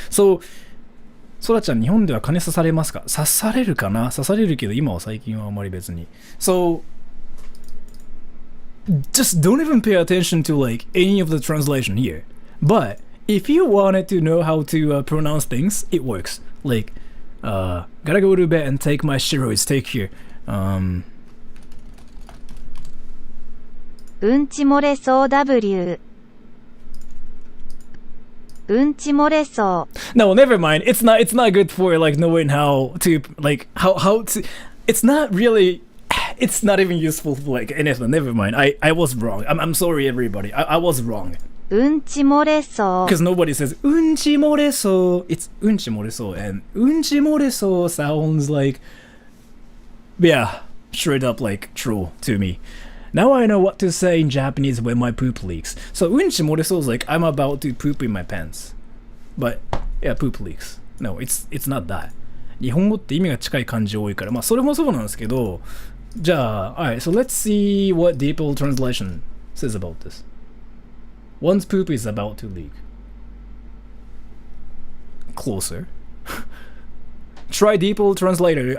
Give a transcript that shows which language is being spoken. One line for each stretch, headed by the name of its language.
Japanese: So, そらちゃん、日本では金刺されますか?刺されるかな? 刺されるけど、今は最近はあまり別に.
English: So, just don't even pay attention to like any of the translation here. But if you wanted to know how to pronounce things, it works. Like, gotta go to bed and take my steroids. Take care.
Japanese: うんち漏れそう W. うんち漏れそ
English: No, never mind. It's not good for like knowing how to like how to. It's not really. It's not even useful for like anything. Never mind. I was wrong. I'm sorry, everybody. I was wrong.
Japanese: う。うんち漏れそ
English: Because nobody says unchi moreso. It's unchi moreso, and unchi moreso sounds like, yeah, straight up like troll to me. Now I know what to say in Japanese when my poop leaks. So unchi moreso is like I'm about to poop in my pants, but yeah, poop leaks. No, it's not that.
Japanese: 日本語って意味が近い漢字多いから、まあそれもそうなんですけど、じゃあ、
English: alright, so let's see what Deeple translation says about this. One's poop is about to leak. Closer. Try Deeple translator.